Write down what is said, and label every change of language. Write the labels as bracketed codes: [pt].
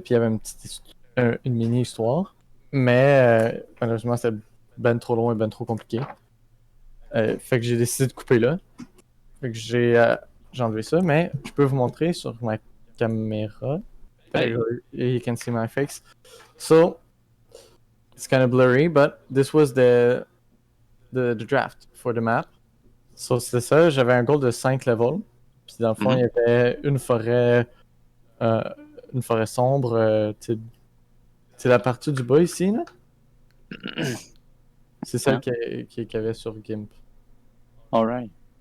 [fr] Puis il y avait une mini-histoire. Mais malheureusement, c'était ben trop long et ben trop compliqué. Fait que j'ai décidé de couper là. Fait que j'ai enlevé ça, mais je peux vous montrer sur ma caméra. [en] Hey. You can see my face. So, it's kind of blurry, but this was the draft for the map. [fr] So, c'est ça, j'avais un goal de 5 levels. Puis dans le fond, il y avait une forêt sombre. C'est la partie du bas ici, là. C'est celle qu'il y avait sur GIMP. [en] Alright.